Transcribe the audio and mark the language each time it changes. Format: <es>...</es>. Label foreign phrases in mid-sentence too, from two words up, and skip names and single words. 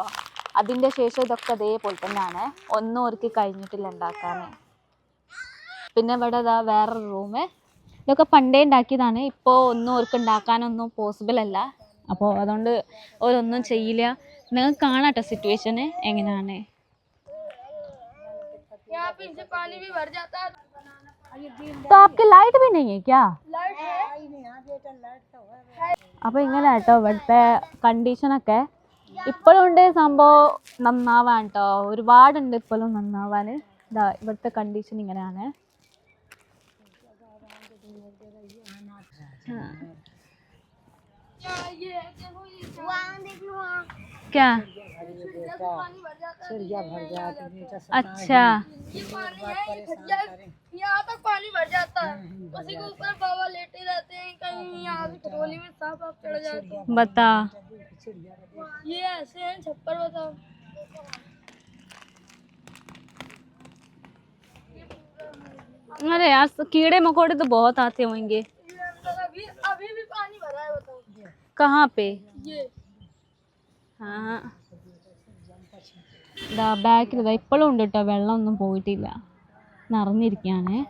<ml>അതിൻ്റെ ശേഷം ഇതൊക്കെ അതേപോലെ തന്നെയാണ്, ഒന്നും അവർക്ക് കഴിഞ്ഞിട്ടില്ല ഉണ്ടാക്കാൻ. പിന്നെ ഇവിടെ ഇതാ വേറൊരു റൂമ്. ഇതൊക്കെ പണ്ടേ ഉണ്ടാക്കിയതാണ്. ഇപ്പോൾ ഒന്നും അവർക്ക് ഉണ്ടാക്കാനൊന്നും പോസിബിൾ അല്ല. അപ്പോൾ അതുകൊണ്ട് അവരൊന്നും ചെയ്യില്ല. നിങ്ങൾക്ക് കാണാട്ടോ സിറ്റുവേഷന് എങ്ങനെയാണ്.</ml> <hi>यहाँ पे इनसे पानी भी भर जाता है। तो आपकी लाइट भी नहीं है क्या? लाइट है,</hi> <ml>അപ്പോൾ ഇങ്ങനെ കേട്ടോ ഇവിടുത്തെ കണ്ടീഷനൊക്കെ. ഇപ്പോഴും ഉണ്ട് സംഭവം നന്നാവാൻ കേട്ടോ. ഒരുപാടുണ്ട് ഇപ്പോഴും നന്നാവാൻ. ഇതാ ഇവിടുത്തെ കണ്ടീഷൻ ഇങ്ങനെയാണ്.</ml> <hi>ये है, देखो ये वहाँ देख लो, वहाँ क्या? पानी भर जाता है। अच्छा, ये पानी है, ये खड्डा, यहाँ तक पानी भर जाता है। उसी के ऊपर बाबा लेटे रहते हैं। कहीं यहाँ से खटोली में सांप आप चढ़ जाते हैं। बता. ये ऐसे हैं छप्पर, बताओ। अरे यार कीड़े मकोड़े तो बहुत आते होंगे. ये अंदर अभी अभी भी पानी भरा है, बताओ। कहाँ पे? ये हाँ,</hi> <ml>ഇതാ ബാക്കിൽ ഇതാ ഇപ്പോഴും ഉണ്ട് കേട്ടോ. വെള്ളമൊന്നും പോയിട്ടില്ല, നിറഞ്ഞിരിക്കുകയാണ്.</ml>